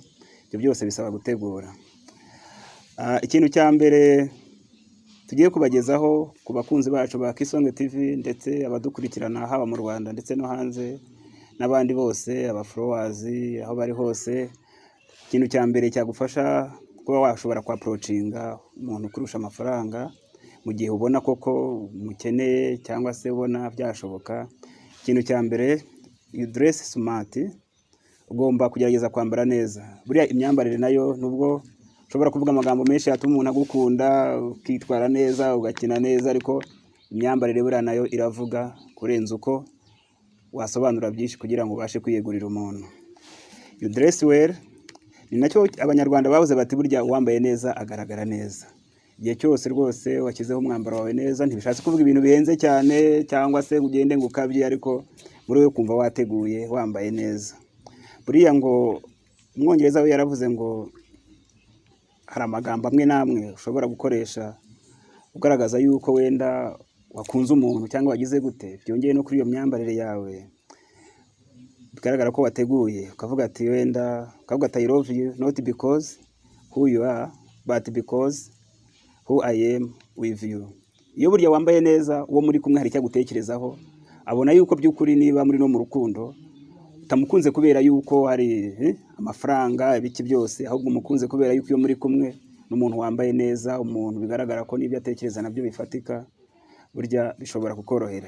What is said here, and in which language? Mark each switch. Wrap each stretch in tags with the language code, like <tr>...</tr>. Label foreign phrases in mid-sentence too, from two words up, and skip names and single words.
<rw>Ibyo byose bisaba gutegura. Ikintu cya mbere tugiye kubagezaho ku bakunzi bacu ba Kisonge TV, ndetse abadukurikirana haba mu Rwanda ndetse no hanze, n'abandi bose aba followers aho bari hose. Ikintu cya mbere cyagufasha kuba washobora kwa approachinga umuntu kurusha amafaranga mu gihe ubona koko mukeneye, cyangwa se ubona byashoboka. Ikintu cya mbere,</rw> <en>you dress smart.</en> <rw>Ugomba kugerageza kwambara neza. Buriya imyambarire nayo nubwo ushobora kuvuga amagambo menshi yatuma umuntu agukunda, ukitwara neza, ugakina neza, ariko imyambarire buriya nayo iravuga kurenza uko wasobanura byinshi kugira ngo ubashe kwiyegurira umuntu.</rw> <en>You dress well.</en> <rw>Ni nacyo abanyarwanda bavuze bati burya uwambaye neza agaragara neza. Igihe cyose rwose washyizeho umwambaro wawe neza, ntibishatse kuvuga ibintu bihenze cyane cyangwa se ugende ngo ukabye, ariko muri we kumva wateguye wambaye neza. Buriya ngo umwongereza we yaravuze ngo hari amagambo amwe namwe ushobora gukoresha ugaragaza yuko wenda wakunze umuntu cyangwa wagize gute, byongeye no kuri iyo myambarire yawe bigaragara ko wateguye. Ukavuga ati wenda ukavuga ati</rw> <en>I love you not because who you are but because who I am with you.</en> <rw>Iyo burya wambaye neza, uwo muri kumwe hari icyo gutekerezaho, abona yuko by'ukuri niba muri no mu rukundo utamukunze kubera yuko hari amafaranga ibiki byose, ahubwo umukunze kubera yuko iyo muri kumwe n'umuntu wambaye neza, umuntu bigaragara ko n'ibyo atekereza nabyo bifatika, burya bishobora kukorohera.</rw>